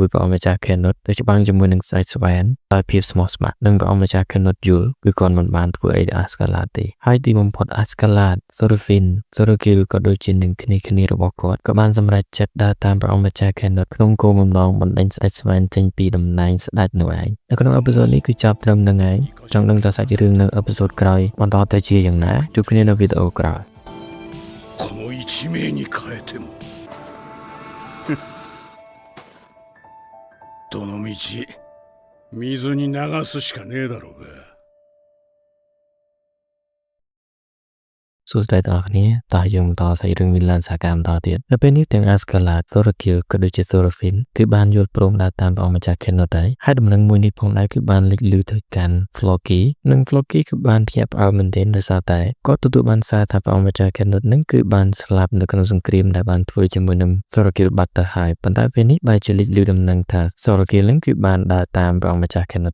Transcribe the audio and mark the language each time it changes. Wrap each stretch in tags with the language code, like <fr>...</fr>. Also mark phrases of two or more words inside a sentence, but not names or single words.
<km>ព្រះអង្គម្ចាស់ខេណូតទៅច្បាំងជាមួយនឹងស្ដេចស្វែនដោយភាពស្មោះស្ម័គ្រនិងព្រះអង្គម្ចាស់ខេណូតយល់គឺគាត់មិនបានធ្វើអីដល់អាស្កាឡាតទេហើយទីបំផុតអាស្កាឡាតសូរ៉ូហ្វីនសូរ៉ូគីលក៏ដូចជានឹងគ្នារបស់គាត់ក៏បានសម្រេចចិត្តដើរតាមព្រះអង្គម្ចាស់ខេណូតក្នុងគោលបំណងបណ្ដេញស្ដេចស្វែនចេញពីតំណែងស្ដេចនោះឯងនៅក្នុងអេពីសូតនេះគឺចាប់ត្រឹមនឹងឯងចង់ដឹងតើសាច់រឿងនៅអេពីសូតក្រោយបន្តទៅជាយ៉ាងណាជួបគ្នានៅវីដេអូក្រោយ</km> <ja>この一命に変えてもどのみち水に流すしかねえだろうが</ja> <km>សួស្តីទាំងអស់គ្នាតើយើងបន្តសាច់រឿងវិលានសាកាបន្តទៀតនៅពេលនេះទាំងអាស្កាឡាតសូរ៉ូគីលក៏ដូចជាសូរ៉ូហ្វីនគឺបានយល់ព្រមដើរតាមព្រះអង្គម្ចាស់ខេណូតដែរហើយដំណឹងមួយនេះផងដែរគឺបានលេចលឺទៅកាន់ Floki និង Floki គឺបានភ្ញាក់ផ្អើលមែនទែនដោយសារតែគាត់ទទួលបានសារថាព្រះអង្គម្ចាស់ខេណូតនឹងគឺបានស្លាប់នៅក្នុងសង្គ្រាមដែលបានធ្វើជាមួយនឹងសូរ៉ូគីលបាត់ទៅហើយប៉ុន្តែពេលនេះបែរជាលេចលឺដំណឹងថាសូរ៉ូគីលនឹងគឺបានដើរតាមព្រះអង្គម្ចាស់ខេណូត</km>